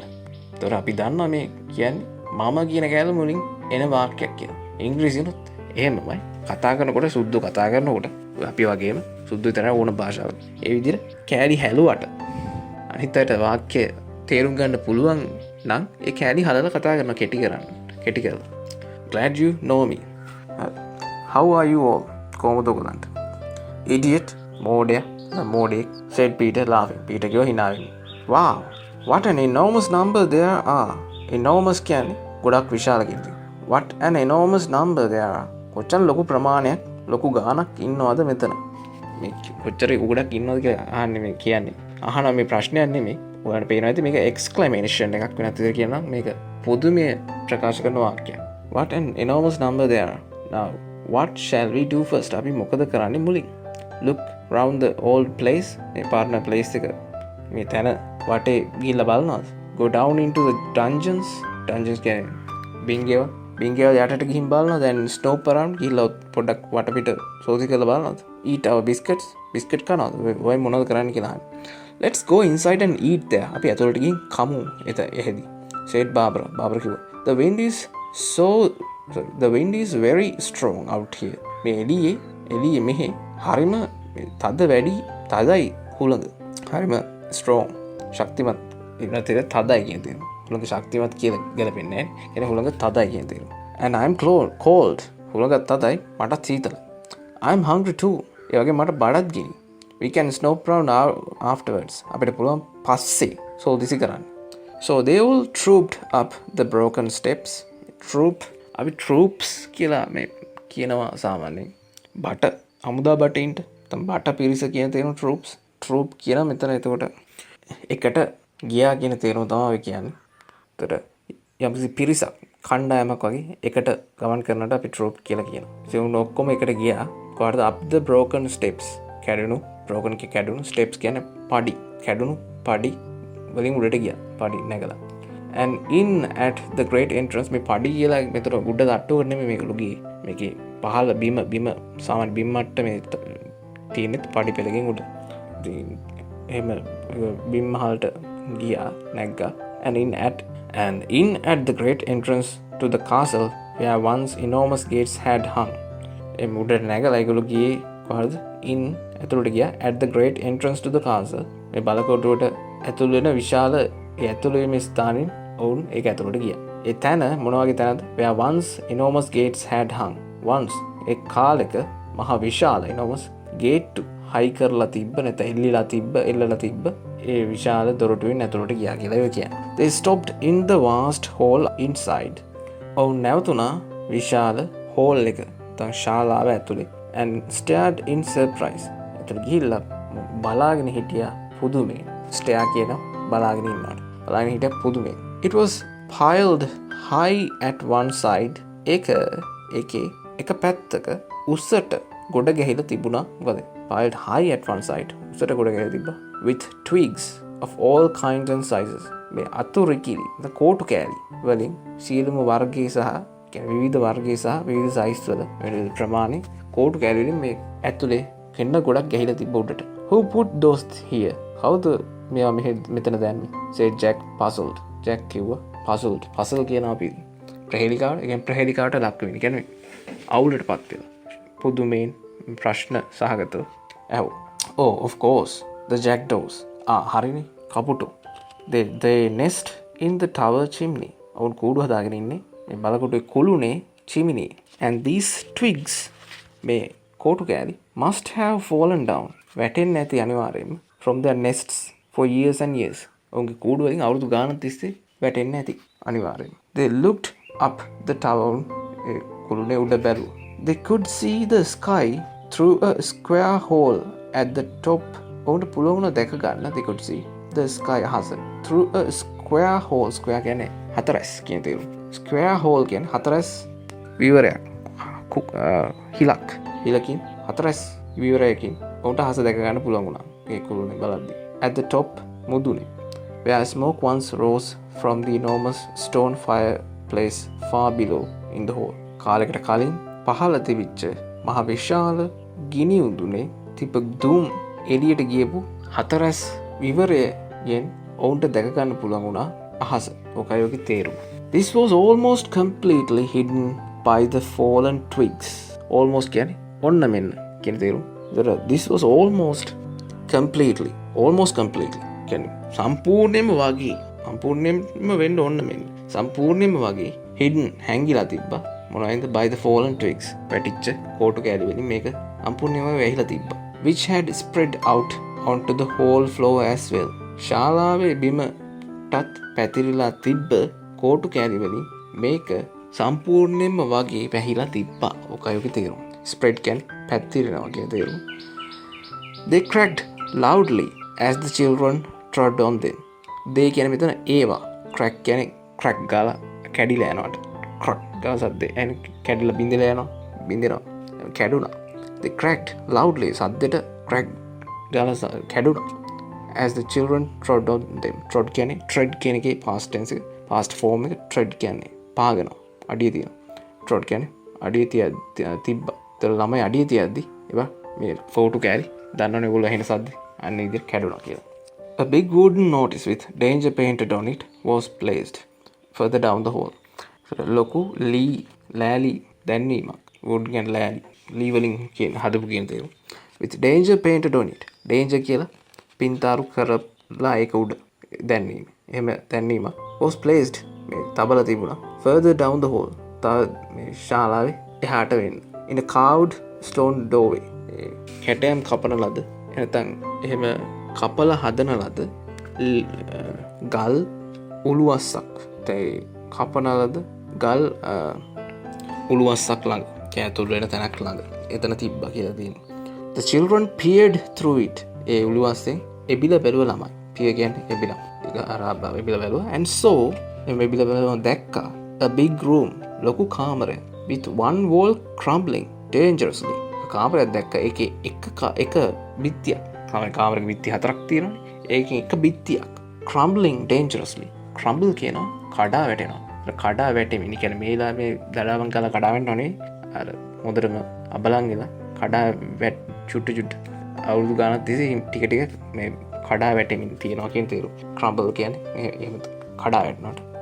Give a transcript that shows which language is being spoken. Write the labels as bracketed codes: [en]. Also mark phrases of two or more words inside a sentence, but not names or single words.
[si] ඒතර අපි දන්නවා මේ කියන්නේ මම කියන කෑල්ල මුලින් එන වාක්‍යයක් කියලා. ඉංග්‍රීසියෙන්ත් එහෙමමයි. කතා කරනකොට සුද්ධ කතා කරනකොට අපි වගේම සුද්ධ විතරයි ඕන භාෂාවක. ඒ විදිහට කෑලි හැලුවට අනිත් අයට වාක්‍ය තේරුම් ගන්න පුළුවන් නම් ඒ කෑලි හදලා කතා කරන කෙටි කරලා. [en] glad you know me. how are you all? [si] කොහොමද ඔයගලන්ට? idiot මෝඩේ [en] said Peter laughing. [si] Peter කිව්වා hina වෙන්න. [en] wow what an enormous number there are. [si] enormous කියන්නේ ගොඩක් විශාල කියන එක. [en] what an enormous number there are. [si] කොච්චර ලොකු ප්‍රමාණයක් ලොකු ගාණක් ඉන්නවද මෙතන? මේ කොච්චර ගොඩක් ඉන්නවද කියලා අහන්නේ මේ කියන්නේ. අහන මේ ප්‍රශ්නයක් නෙමෙයි. ඔයාලට පේනවා ඇති මේක exclamation එකක් වෙනත් විදිහට කියනවා මේක පොදුමය ප්‍රකාශ කරන වාක්‍යයක්. [en] what an enormous number there are. now what shall we do first? [si] අපි මොකද කරන්නේ මුලින්? [en] look round the old place. [si] මේ [en] partner place [si] එක මේ තැන වටේ ගිහිල්ලා බලනවාද? [en] go down into the dungeons [si] කියන්නේ බින්ගේව යටට ගිහින් බලනවා. [en] then stop around [si] ගිහිල්ලා පොඩ්ඩක් වටපිට සෝදි කරලා බලනවාද? [en] eat our biscuits. [si] Biscuit කනවද? ඔය මොනවද කරන්න කියලා අහන්නේ. [en] Let's go inside and eat there. [si] අපි ඇතුළට ගිහින් කමු එහෙදි. said Barbara. Barbara කිව්වා. [en] The wind is very strong out here. [si] මේ එළියේ මෙහෙ හරිම තද වැඩි තදයි හුළඟ. හරිම strong ශක්තිමත් ඉන්නතේ තදයි කියන තේරුම. හුළඟ ශක්තිමත් කියලා ගැලපෙන්නේ නැහැ. කියන්නේ හුළඟ තදයි කියන තේරුම. [en] And I'm cold. [si] හුළඟ තදයි මටත් සීතලයි. [en] I'm hungry too. [si] ඒ වගේ මට බඩත් ගිනි. [en] We can snoop around afterwards. [si] අපිට පුළුවන් පස්සේ සෝදිසි කරන්න. [en] So they all trooped up the broken steps. [si] අපි troops කියලා මේ කියනවා සාමාන්‍යයෙන්. බට හමුදා බටින්ට තම බට පිරිස කියන තේරුම troops. troop කියන මෙතන එතකොට එකට ගියා කියන තේරුම තමයි ඔය කියන්නේ. එතකොට යම්කිසි පිරිසක් කණ්ඩායමක් වගේ එකට ගමන් කරනට අපි troop කියලා කියනවා. ඉතින් උන් ඔක්කොම එකට ගියා. කොහටද [en] up the broken steps. [si] කැඩුණු steps කියන්නේ පඩි. කැඩුණු පඩි වලින් උඩට ගියා. පඩි නැගලා. [en] And in at the great entrance [si] මේ පඩි කියලා මෙතන උඩ තට්ටුවකට නෙමෙයි මේක ලුගියේ. මේකේ පහළ බිම සාමාන්‍ය බිම් මට්ටමේ තියෙන පඩි පෙළකින් උඩ. ඉතින් එහෙම බිම් මහලට ගියා නැග්ගා. [en] And in at the great entrance to the castle where once enormous gates had hung. [si] එම් උඩට නැගලා ඒගොල්ලෝ ගියේ කොහොමද? in ඇතුළට ගියා [en] at the great entrance to the castle. [si] මේ බලකොටුවට ඇතුළ වෙන විශාල ඒ ඇතුළ වීමේ ස්ථානින් ඔවුන් ඒක ඇතුළට ගියා. ඒ තැන මොන වගේ තැනද? [en] where once enormous gates had hung. [si] once ඒ කාලෙක මහ විශාල [en] enormous gate [si] හයි කරලා තිබ්බ නැත්නම් එල්ලලා තිබ්බ ඒ විශාල දොරටුවෙන් ඇතුළට ගියා කියලා ඒක කියන්නේ. [en] They stopped in the vast hall inside. [si] ඔවුන් නැවතුණා විශාල hall එක. තම ශාලාව ඇතුලේ [en] and stared in surprise. [si] එතන ගිහිල්ලා බලාගෙන හිටියා පුදුමයෙන්. stare කියන බලාගෙන ඉන්නාට. බලාගෙන හිටියා පුදුමයෙන්. [en] It was piled high at one side. [si] එක පැත්තක උස්සට ගොඩ ගැහිලා තිබුණා. [en] මොකද piled high at one side. [si] උස්සට ගොඩ ගැහිලා තිබ්බා. [en] With twigs of all kinds and sizes. [si] මේ අතුරුකිලි කෝටු කෑලි වලින් සියලුම වර්ගයේ සහ විවිධ වර්ගයේ සහ විවිධ සයිස් වල විවිධ ප්‍රමාණි කෝටු කෑලි වලින් මේ ඇතුලේ කෙන්න ගොඩක් ගැහිලා තිබ්බ උඩට. [en] Who put those here? [si] කවුද මේවා මෙතන දැම්මේ? [en] said Jack puzzled. [si] Jack කිව්වා puzzled. puzzle කියනවා අපි ප්‍රහේලිකාවට. ඒ කියන්නේ ප්‍රහේලිකාවට ලක් වෙන්නේ. කියන්නේ අවුලටපත් වෙලා. පුදුමයෙන් ප්‍රශ්න සහගතව ඇහුවා. [en] Oh, of course. The jackdaws. [si] හරිනේ. කපුටෝ. [en] They nest in the tower chimney. [si] අවුන් කූඩු හදාගෙන ඉන්නේ මේ බලකොටුවේ කුළුනේ chimney. [en] And these twigs [si] මේ කෝටු කෑලි [en] must have fallen down. [si] වැටෙන්නේ නැති අනිවාර්යයෙන්ම [en] from their nests for years and years. [si] ඔවුන්ගේ කූඩු වලින් අවුරුදු ගානක් තිස්සේ වැටෙන්නේ නැති අනිවාර්යයෙන්ම. [en] They looked up the tower. [si] කුළුනේ උඩ බැලුවා. [en] They could see the sky through a square hole at the top. [si] ඔවුන්ට පුළුවන් වුණා දැක ගන්න. [en] They could see the sky අහස through a square hole. [si] square කියන්නේ හතරස් කියන තේරුම. [en] square hole [si] කියන්නේ හතරස් විවරයක්. හිලකින් හතරස් විවරයකින් ඔවුන්ට අහස දැක ගන්න පුළුවන් වුණා. ඒ කුළුනේ බලද්දි. [en] At the top මුදුනේ. Where smoke once rose from the enormous stone fireplace far below in the hole. [si] කාලයකට කලින් පහළ තිබිච්ච මහ විශාල ගිනි උඳුනේ තිබ්බ දුම් එළියට ගියපු හතරස් විවරයෙන් ඔවුන්ට දැක ගන්න පුළුවන් වුණා අහස. ඔකයි ඔගේ තේරුම. [en] This was almost completely hidden by the fallen twigs. [si] Almost කියන්නේ ඔන්න මෙන්න කියන තේරුම. [en] This was almost completely [si] කියන්නේ සම්පූර්ණයෙන්ම වෙන්න ඔන්න මෙන්න. සම්පූර්ණයෙන්ම වගේ hidden හැංගිලා තිබ්බා. මොනවයින්ද? [en] by the fallen twigs. [si] පැටිච්ච කෝටු කෑලි වලින් මේක සම්පූර්ණයෙන්ම වැහිලා තිබ්බා. [en] Which had spread out onto the whole floor as well. [si] ශාලාවේ බිමටත් පැතිරිලා තිබ්බ කෝටු කෑලි වලින් මේක සම්පූර්ණයෙන්ම වගේ වැහිලා තිබ්බා. ඔකයි ඔගේ තේරුම. spread කියන්නේ පැතිරෙනවා කියන තේරුම. [en] They cracked loudly as the children trod on them. [si] they කියන්නේ මෙතන ඒවා. crack කියන්නේ crack ගාලා කැඩිලා යනවාට. crack ගාලා සද්දේ and කැඩිලා බින්දෙනවා. කැඩුනා. [en] they cracked loudly [si] සද්දෙට crack ගාලා කැඩුනා. [en] as the children trod on them. [si] trod කියන්නේ tread කියන එකේ [en] past tense [si] එක [en] past form [si] එක tread කියන්නේ පාගනවා. අඩිය තියනවා. trod කියන්නේ අඩිය තිබ්බා. ඒතර ළමයි අඩිය තියද්දි ඒවා මේ ෆෝටු කෑරි දන්නවනේ ඔයගොල්ලෝ ඇහෙන සද්ද අන්න ඉදිරිය කැඩුණා කියලා. [en] A big wooden notice with danger painted on it was placed further down the hall. [si] ලොකු ලෑලි දැන්වීමක් wood ගැන ලී වලින් කියන හදපු කියන තේරුම. [en] with danger painted on it. [si] danger කියලා පින්තාරු කරලා ඒක උඩ දැන්වීම. එහෙම දැන්වීමක් [en] was placed [si] මේ තබලා තිබුණා [en] further down the hall. [si] තව මේ ශාලාවේ එහාට වෙන්න. [en] in a carved stone doorway. [si] කැටයම් කපන ලද නැත්නම් එහෙම කපලා හදන ලද ගල් උළුවස්සක්. ඒ කපන ලද ගල් උළුවස්සක් ළඟ කෑතුළු වෙන තැනක් ළඟ එතන තිබ්බා කියලා තියෙනවා. The children peered through it. ඒ උළුවස්සෙන් එබිලා බැලුවා ළමයි. peer කියන්නේ එබිලා. ඒක අරාබ්බා එබිලා බැලුවා. [en] and so [si] එබිලා බැලුවා දැක්කා [en] a big room [si] ලොකු කාමරයක් [en] with one wall crumbling dangerously. [si] කාමරයක් දැක්කා. ඒකේ එක බිත්තියක්. කාමරයක බිත්ති 4ක් තියෙනවානේ. ඒකෙන් එක බිත්තියක් [en] crumbling dangerously. [si] crumble කියනවා කඩා වැටෙනවා. කඩා වැටෙමින් කියන්නේ මේලා මේ දඩාවන් කාලා කඩා වැටෙනවනේ. අර හොඳටම අබලන් ඉඳලා කඩා චුට්ට අවුරුදු ගානක් තිස්සේ ටික ටික මේ කඩා වැටෙමින් තියෙනවා කියන තේරුම. crumble කියන්නේ එහෙම කඩා වැටෙනවට.